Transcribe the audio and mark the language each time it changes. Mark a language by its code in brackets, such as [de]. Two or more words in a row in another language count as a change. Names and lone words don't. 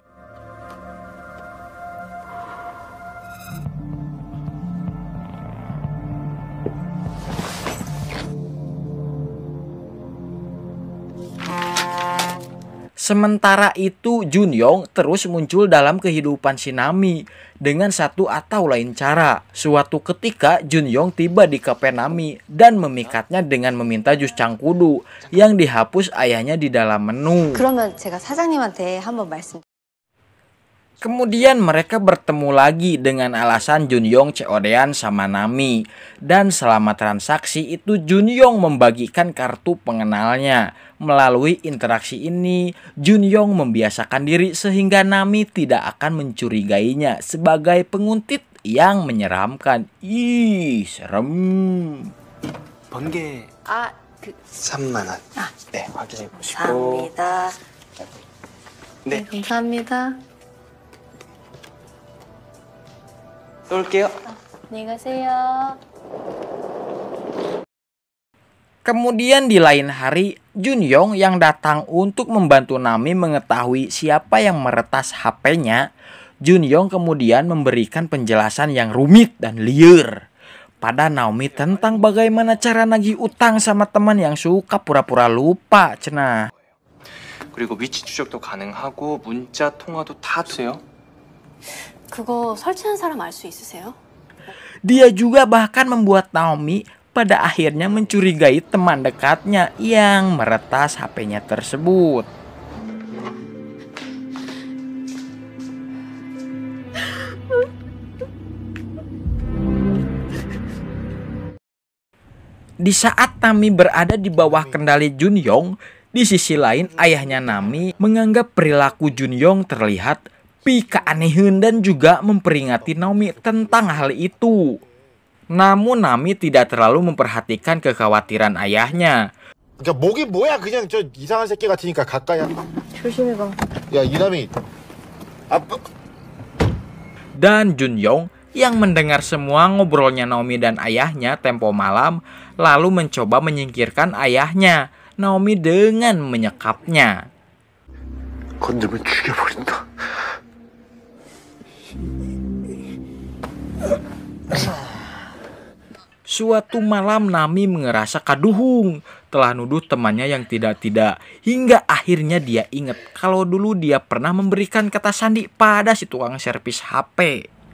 [id] Sementara itu, Jonyong terus muncul dalam kehidupan si Nami dengan satu atau lain cara. Suatu ketika, Jonyong tiba di kafe Nami dan memikatnya dengan meminta jus cangkudu yang dihapus ayahnya di dalam menu. [ko] 그러면 제가 사장님한테 한번 말씀. [id] Kemudian mereka bertemu lagi dengan alasan Jonyong COD-an sama Nami. Dan selama transaksi itu Jonyong membagikan kartu pengenalnya. Melalui interaksi ini, Jonyong membiasakan diri sehingga Nami tidak akan mencurigainya sebagai penguntit yang menyeramkan. Ih, serem. [ko] 번개 아, 3만 원. 네, 확인해 보시고. 감사합니다. 네, 감사합니다. 또 올게요. 안녕히 가세요. [id] Kemudian di lain hari, Jonyong yang datang untuk membantu Nami mengetahui siapa yang meretas HP-nya, Jonyong kemudian memberikan penjelasan yang rumit dan liar pada Naomi tentang bagaimana cara nagih utang sama teman yang suka pura-pura lupa, cenah. [ko] 그리고 위치 추적도 가능하고 문자 통화도 다 돼요. 그거 설치한 사람 알 수 있으세요? [id] Dia juga bahkan membuat Naomi pada akhirnya mencurigai teman dekatnya yang meretas HP-nya tersebut. Di saat Nami berada di bawah kendali Jonyong, di sisi lain ayahnya Nami menganggap perilaku Jonyong terlihat Pi keanehan dan juga memperingati Naomi tentang hal itu. Namun Nami tidak terlalu memperhatikan kekhawatiran ayahnya. [ko] 그러니까 목이 뭐야 그냥 저 이상한 새끼 같으니까 가까이 조심해봐. 야 이남이 아빠 [id] Dan Junyong yang mendengar semua ngobrolnya Naomi dan ayahnya tempo malam lalu mencoba menyingkirkan ayahnya Naomi dengan menyekapnya. [ko] 건들면 죽여버린다. [id] Suatu malam Nami ngerasa kaduhung, telah nuduh temannya yang tidak-tidak, hingga akhirnya dia ingat kalau dulu dia pernah memberikan kata sandi pada si tukang servis HP.